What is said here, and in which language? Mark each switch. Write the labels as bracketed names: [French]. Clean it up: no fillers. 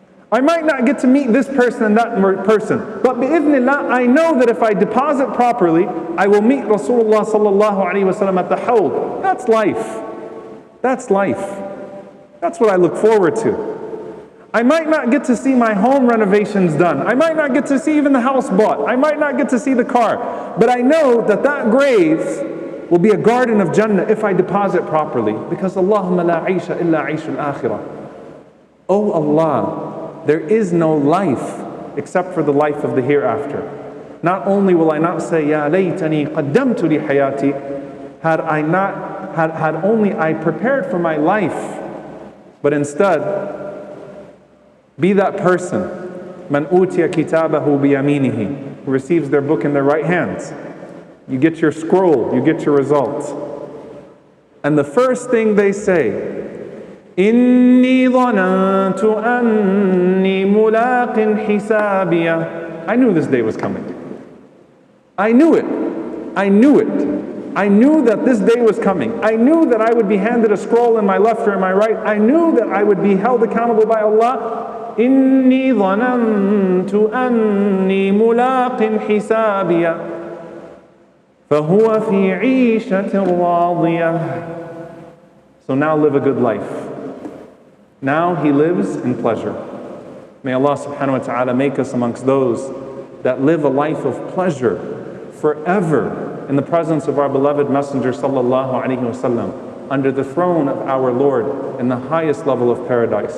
[English] I might not get to meet this person and that person. But bi'idhnillah, I know that if I deposit properly, I will meet Rasulullah sallallahu alayhi wasallam at the Ḥawd. That's life. That's life. That's what I look forward to. I might not get to see my home renovations done. I might not get to see even the house bought. I might not get to see the car. But I know that that grave will be a garden of Jannah if I deposit properly. Because [Arabic] اللهم لا عيش إلا عيش الآخرة. [English] Oh Allah, there is no life except for the life of the hereafter. Not only will I not say, [Arabic] يا ليتني قدمت لحياتي, [English] had only I prepared for my life, but instead, be that person, [Arabic] man utiya kitabahu biyaminihi, [English] who receives their book in their right hands. You get your scroll, you get your results. And the first thing they say, [Arabic] Inni dhanantu anni mulaqin hisabiya. [English] I knew this day was coming. I knew it. I knew it. I knew that this day was coming. I knew that I would be handed a scroll in my left or in my right. I knew that I would be held accountable by Allah. [Arabic] إني ظننت أني ملاق حسابي فهو في عيشة راضية. [English] So now live a good life. Now he lives in pleasure. May Allah subhanahu wa ta'ala make us amongst those that live a life of pleasure forever in the presence of our beloved Messenger sallallahu alayhi wa sallam, under the throne of our Lord in the highest level of paradise.